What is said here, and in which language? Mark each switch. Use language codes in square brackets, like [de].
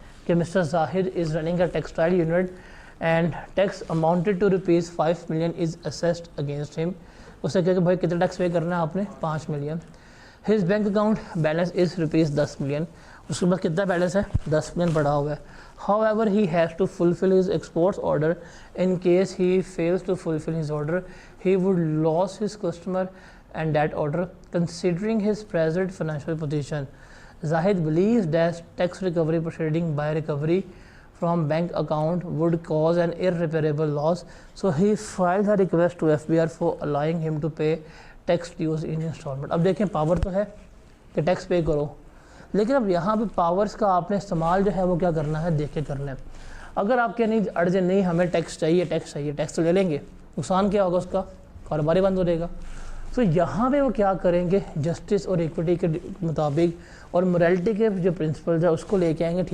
[en] کہ mister Zahid is running a textile unit and tax amounted to ₹5 million is assessed against him. [ur] اسے کہا کہ بھائی کتنا ٹیکس پے کرنا ہے آپ نے؟ 5 million. [en] His bank account balance is ₹10 million. [ur] اس کے بعد کتنا بیلنس ہے؟ 10 million پڑا ہوا ہے. [en] However, he has to fulfill his exports order. In case he fails to fulfill his order, he would lose his customer and that order. Considering his present financial position, Zahid believes that tax recovery proceeding by recovery from bank account would cause an irreparable loss. So he filed a request to FBR for allowing him to pay tax dues in installment. [ur] اب دیکھیں power تو ہے کہ tax pay کرو، لیکن اب یہاں پہ پاورز کا آپ نے استعمال جو ہے وہ کیا کرنا ہے؟ دیکھ کے کرنا ہے. اگر آپ کے نہیں اڑ جائے نہیں ہمیں ٹیکس چاہیے ٹیکس تو لے لیں گے، نقصان کیا ہوگا؟ اس کا کاروبار بند ہو جائے گا. تو یہاں پہ وہ کیا کریں گے؟ جسٹس اور ایکوٹی کے مطابق اور مورالٹی کے جو پرنسپلز ہے اس کو لے کے آئیں گے.